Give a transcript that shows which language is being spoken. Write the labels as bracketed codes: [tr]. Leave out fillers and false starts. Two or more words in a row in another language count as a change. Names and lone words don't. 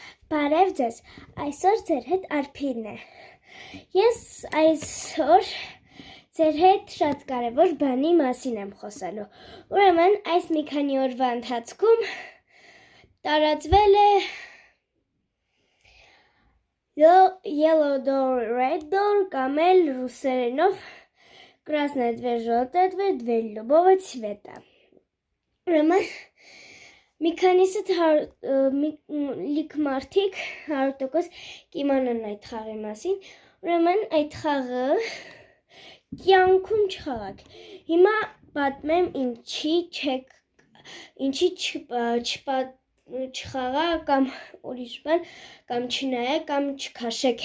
[hy] Բարև ձեզ, այսօր ձեր հետ Արփինն է։ Ես այսօր ձեր հետ շատ կարևոր բանի մասին եմ խոսելու։ Ուրեմն այս մի քանի օրվա ընթացքում տարածվել է [en] Yellow door, red door [hy] կամ էլ ռուսերենով [ru] Красная дверь, желтая дверь, дверь любого цвета։ [hy] Ուրեմն մի քանիսը լիք մարդիկ 100% կիմանան այդ խաղի մասին, ուրեմն այդ խաղը կյանքում չխաղաք։ Հիմա պատմեմ ինչի չխաղա կամ ուրիշ բան, կամ չնայա կամ չքաշեք